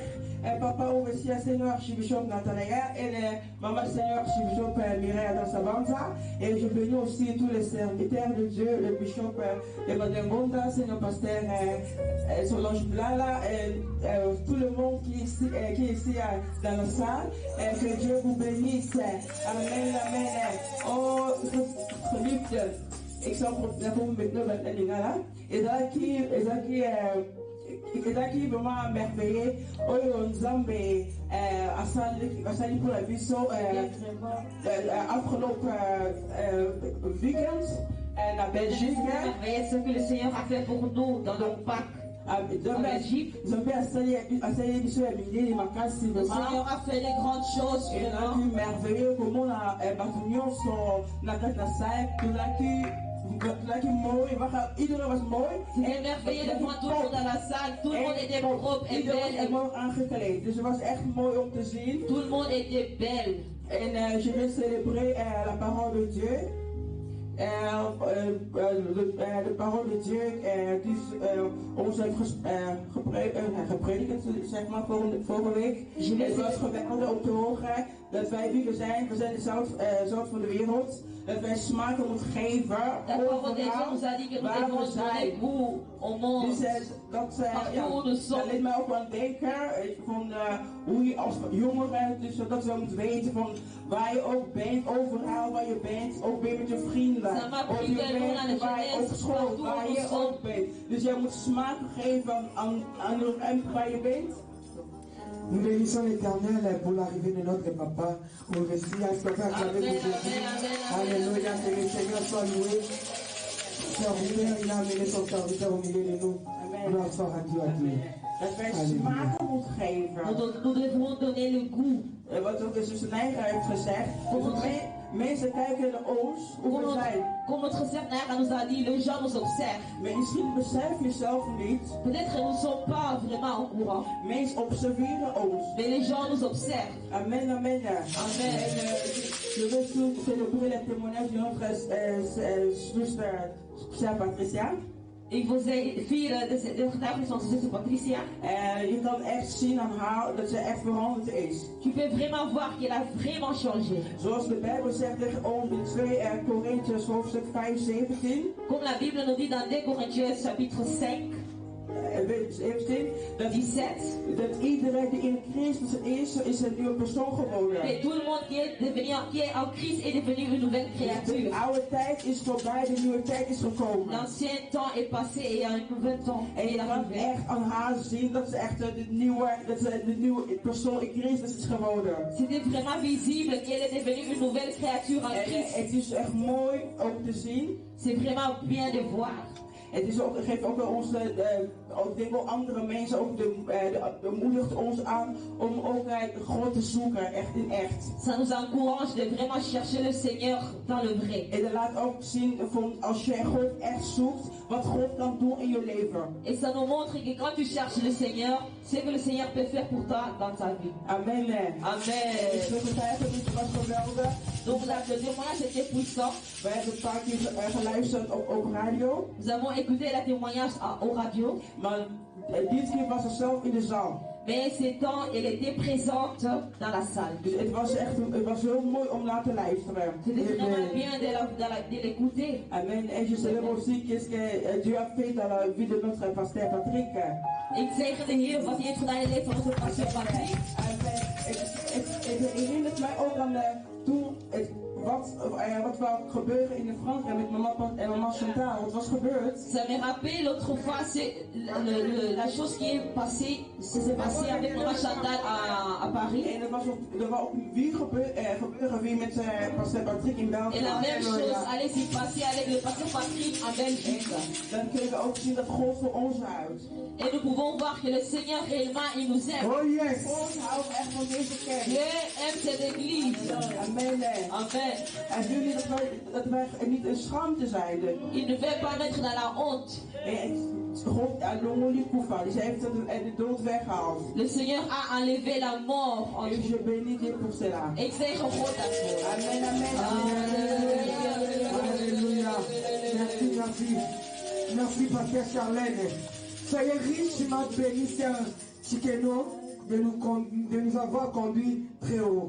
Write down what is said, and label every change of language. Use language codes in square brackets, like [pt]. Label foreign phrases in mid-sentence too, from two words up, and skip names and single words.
[fr] Papa, on remercie le Seigneur Archibishop Nathanaël et Maman Seigneur Archibishop Mireille dans sa bande. Et je bénis aussi tous les serviteurs de Dieu, le bishop Emmanuel Bonda, Seigneur Pasteur Solange Blala, tout le monde qui est ici dans la salle. Que Dieu vous bénisse. Amen, amen. [nl] Oh, geliefde, ik zal gewoon met nummer en dingen aan. Is dat hier [fr] vraiment merveilleux. [ln] Oyo Nzambe asali pour la biso [nl] afgelopen weekend naar [ln] Belgique. [fr] Merveilleux ce que le Seigneur a fait pour nous dans nos Pâques. En Belgique. Le Seigneur a fait des grandes choses. Merveilleux comment [nl] iedereen was mooi. [fr] En merveilleux devant tout le monde dans la salle. Tout le monde était propre et belle. [nl] Mooi aangekleed. Dus het was echt mooi om te zien. Tout le monde était belle. [fr] En je vais célébrer la parole de Dieu. [nl] De [fr] parole de Dieu [nl] die ons heeft gepredikt, zeg maar, vorige week. Het was geweldig om te horen dat wij wie we zijn de zout van de wereld. Dat wij smaak moeten geven overal waar we zijn. Dus dat leed mij ook aan het denken van hoe je als jongeren, dus dat we moeten weten van waar je ook bent, overal waar je bent, ook weer met je vrienden. Of je bent waar je op school, waar je ook bent. Dus jij moet smaak geven aan de ruimte waar je bent. [fr] Nous bénissons l'Éternel pour l'arrivée de notre papa. On remercie à ce qu'on fait acclamer pour Jésus. Alléluia, que le Seigneur soit loué. Serviteur, il a amené son serviteur au milieu de nous. Gloire soit rendue à Dieu. [nl] Dat wij smaken moeten geven. [fr] Nous devons donner le goût. [nl] Wat ook de zuster Nijger heeft gezegd. Mensen kijken naar ons, hoe we zijn. [fr] Comme notre sœur Nara nous a dit, les gens nous observent. [nl] Maar misschien besef je zelf niet. [fr] Peut-être que nous ne sommes pas vraiment au courant. [nl] Mensen observeren ons. [fr] Mais les gens nous observent. Amen, amen. Amen. Je veux surtout célébrer le témoignage de notre zuster Patricia. [nl] Ik wil vieren de getuigenis van zuster Patricia. Je kan echt zien aan haar dat ze echt veranderd is. [fr] Tu peux vraiment voir qu'elle a vraiment changé. [nl] Zoals de Bijbel zegt tegen ons in 2 Korintiërs hoofdstuk 5:17. [fr] Comme la Bible nous dit dans 2 Corinthiens chapitre 5. 17. [nl] Dat iedereen die in Christus is een nieuwe persoon geworden. [fr] Et tout le monde qui est en Christ est devenu une nouvelle créature. [nl] De oude tijd is voorbij, de nieuwe tijd is gekomen. [fr] L'ancien temps est passé et il y a un nouvel temps. [nl] En je kan echt aan haar zien dat ze echt de nieuwe persoon in Christus is geworden. [fr] C'était vraiment visible qu'elle est devenue une nouvelle créature en Christ. [nl] Het is echt mooi om te zien. [fr] C'est vraiment bien de voir. [nl] Het is ook, geeft ook wel onze, ik denk wel andere mensen ook moedigt ons aan om ook God te zoeken, echt in echt. [fr] Ça nous encourage de vraiment chercher le Seigneur dans le vrai. [nl] En dat laat ook zien, als jij God echt zoekt, wat God kan doen in je leven. [fr] Et ça nous montre que quand tu cherches le Seigneur, c'est que le Seigneur peut faire pour toi dans ta vie. Amen. Amen. [nl] Ik wil het niet was geweldig. [fr] Donc le témoignage était puissant. [nl] Wij hebben een paar keer geluisterd op radio. [fr] Nous avons écouté le témoignage au radio. [nl] Maar dit keer was ze zelf in de zaal. [fr] Mais ces temps, elle était présente dans la salle. [nl] Dus het was heel mooi om naar te luisteren. [fr] C'était vraiment bien de l'écouter. Amen. Et je célèbre aussi qu'est-ce que Dieu a fait dans la vie de notre pasteur Patrick. [nl] Ik zeg de Heer wat hij heeft gedaan in het leven van onze pastor Patrick. Het herinnert mij ook aan toen wat wou gebeuren in Frankrijk met mama Chantal. Wat was gebeurd? [fr] Ça me rappelle l'autre fois, c'est la chose qui est passée, s'est passée avec maman Chantal à Paris. [nl] En er was ook weer gebeuren weer met pasteur Patrick in België. [fr] Et la même chose allait s'y passer avec le pasteur Patrick en Belgique. [nl] Dan kunnen we ook zien dat God voor ons houdt. [fr] Et nous pouvons voir que le Seigneur réellement, il nous aime. [en] Oh yes. [nl] God houdt echt van deze kerk. [fr] Dieu aime cette église. Amen. Amen. [nl] Hij wil niet dat wij niet een schaamte zijn. [fr] Il ne veut pas mettre dans la honte. [nl] God dus hij heeft de dood weggehaald. [fr] Le Seigneur a enlevé la mort en [nl] Dus je bent niet hier [fr] pour cela. [nl] Ik zeg een God daarvoor. Amen, amen. [fr] Alléluia. Merci. Merci, pasteur Charlène. Soyez riche, ma béni, Sœur Chikeno, de nous avoir conduits très haut.